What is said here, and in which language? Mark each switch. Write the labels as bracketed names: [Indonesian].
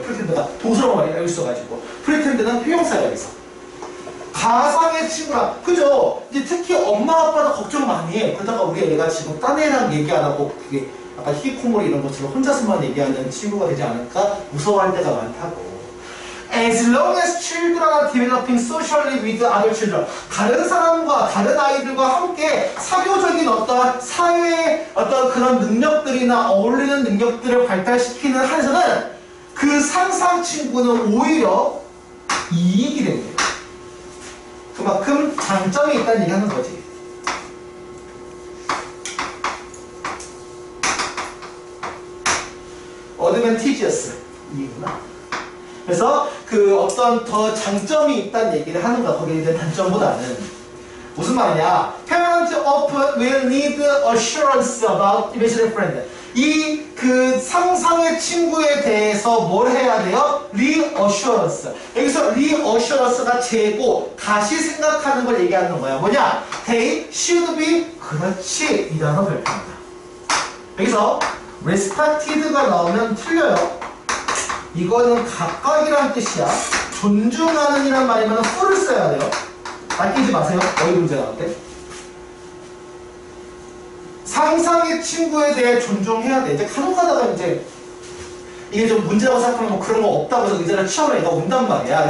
[Korean] 프리텐드가 동사로 많이 알고 있어가지고. 프리텐드는 형용사예요. 여기서. 가상의 친구라. 그죠? 이제 특히 엄마 아빠도 걱정 많이 해. 그러다가 우리 애가 지금 딴 애랑 얘기 안 하고 그게 아까 히코모리 이런 것처럼 혼자서만 얘기하는 친구가 되지 않을까 무서워할 때가 많다고. [English] As long as children are developing socially with other children. [Korean] 다른 사람과 다른 아이들과 함께 사교적인 어떤 사회의 어떤 그런 능력들이나 어울리는 능력들을 발달시키는 한에서는 그 상상 친구는 오히려 이익이 됩니다. 그만큼 장점이 있다는 얘기 하는 거지. 어드밴티지어스 이구나. 그래서 그 어떤 더 장점이 있다는 얘기를 하는 거야. 거기에 대한 단점보다는. 무슨 말이냐? [English] Parents often will need assurance about imaginary friend. [Korean] 이 그 상상의 친구에 대해서 뭘 해야 돼요? [English] reassurance. [Korean] 여기서 reassurance가 재고 다시 생각하는 걸 얘기하는 거야. 뭐냐? [English] They should be [Korean] 그렇지. 이 단어 발표한다. 여기서 respected가 나오면 틀려요. 이거는 각각이란 뜻이야. 존중하는 이란 말이면 who를 써야 돼요. 아끼지 마세요. 어휘 문제 나올 때. 상상의 친구에 대해 존중해야 돼. 이제 간혹 가다가 이제 이게 좀 문제라고 생각하면 뭐 그런 거 없다고 해서 의자를 치워라 얘가 온단 말이야.